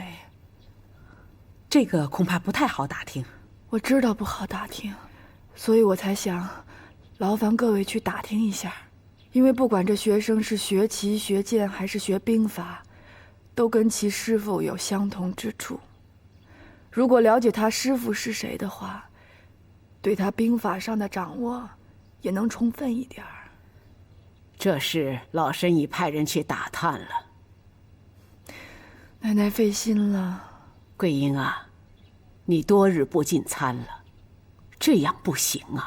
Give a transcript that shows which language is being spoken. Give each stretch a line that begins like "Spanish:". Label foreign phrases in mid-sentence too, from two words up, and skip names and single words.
Chinese: 這個恐怕不太好打聽。我知道不好打聽，所以我才想勞煩各位去打聽一下，因為不管這學生是學騎、學劍還是學兵法，都跟其師傅有相同之處。如果了解他師傅是誰的話，對他兵法上的掌握也能充分一點。這事老身已派人去打探了。奶奶費心了。桂英啊， 你多日不进餐了，这样不行啊！